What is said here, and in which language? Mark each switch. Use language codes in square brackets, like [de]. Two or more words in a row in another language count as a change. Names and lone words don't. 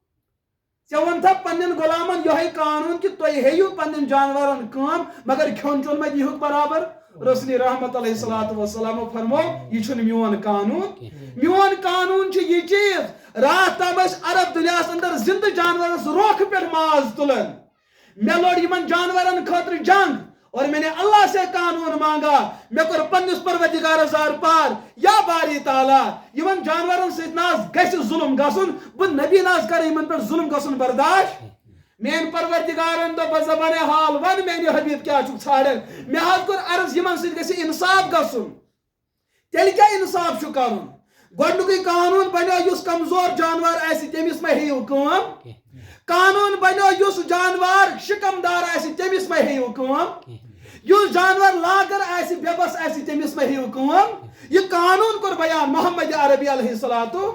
[ks] ژےٚ ووٚنتھا پننٮ۪ن غلامن یِہوٚے قانوٗن کہِ تُہۍ ہیٚیِو پننٮ۪ن جانورن کٲم مگر کھیوٚن چوٚن مہ دیٖہُکھ برابر رسول رحمت [ar] علیہ الصلوۃ والسلام [ks] فرمو یہ چھُنہٕ میون قانوٗن میون قانوٗن چھُ یہِ چیٖز راتھ تام ٲسۍ عرب دُنیاہس اندر زندٕ جانورس روکھٕ پٮ۪ٹھ ماز تُلان مےٚ لوٚڑ یِمن جانورن خٲطرٕ جنگ [ur] اور میں نے اللہ سے قانون مانگا [ks] میں کور پنس پروردگار زار پار یا باری تعالیٰ یمن جانورن سۭتۍ ناز گژھِ ظلم گژھُن بہٕ نبی ناز کرٕ یمن پٮ۪ٹھ ظلم گژھُن برداشت مین پروردگارن دو بزبان حال ون میانہِ حبیب کیا چھُکھ ژھانڈان مےٚ حظ کوٚر عرض یمن سۭتۍ گژھِ انصاف گژھُن تیٚلہِ کیٛاہ انصاف چھُ کرُن گۄڈنیُکُے قانوٗن بنیو یُس کمزور جانور آسہِ تٔمِس مہ ہیٚیِو کٲم قانوٗن بنیو یُس جانور شکمدار آسہِ تٔمِس مہ ہیٚیِو کٲم یُس جانور لاگر آسہِ بے بس آسہِ تٔمِس مہ ہیٚیِو کٲم یہِ قانوٗن کوٚر بیان محمد عربی [ar] علیہ الصلوۃ